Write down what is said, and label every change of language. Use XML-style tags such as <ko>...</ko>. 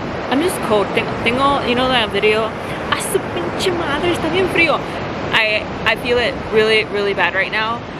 <en>I'm just cold. Tengo, you know that video?</en> <es>A su pinche madre, está bien frío.</es> <en>I feel it really, really bad right now.</en>